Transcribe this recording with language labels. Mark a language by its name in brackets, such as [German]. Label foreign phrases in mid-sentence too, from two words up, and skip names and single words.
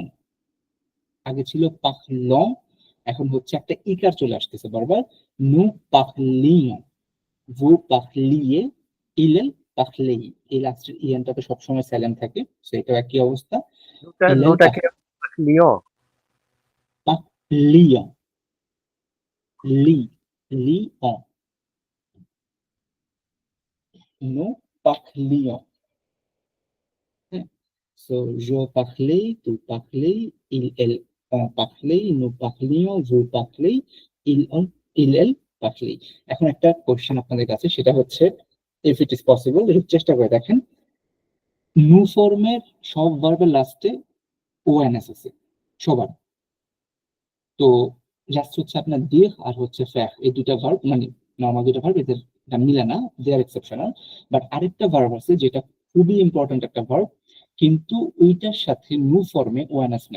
[Bangla] আগে ছিল পাখলং, এখন হচ্ছে একটা ইকার চলে আসতেছে বারবার, [French] nous parlions, vous parliez, il elle parlait. [Bangla] এই লাস্টের ইএনটা তো সবসময় সাইলেন্ট থাকে, সেটা একই অবস্থা, নুটা [French] il elle parl. [Bangla] নুটাকে লিও। [French] lions, li, lions, nous parlions. So, je parlais, tu parlais, il, elle, on parlait, nous parlions, vous parlez, il, elle parlait. [Bangla] এখন একটা কোশ্চেন আপনাদের কাছে, সেটা হচ্ছে [English] if it is possible, [Bangla] চেষ্টা করে দেখেন, নু ফর্মের সব ভার্বের লাস্টে ওএনএস আছে সবার। তো জাস্ট হচ্ছে আপনার দিয়ে আর হচ্ছে ফ্যাক, এই দুটা ভার্ব মানে নর্মাল দুটা ভার্ব, এদের এটা মিলে না, [English] they are exceptional. [Bangla] বাট আরেকটা ভার্ব আছে যেটা খুবই ইম্পর্টেন্ট একটা ভার্ব, কিন্তু ওইটার সাথে নু ফর্মে ওএনএস নেই।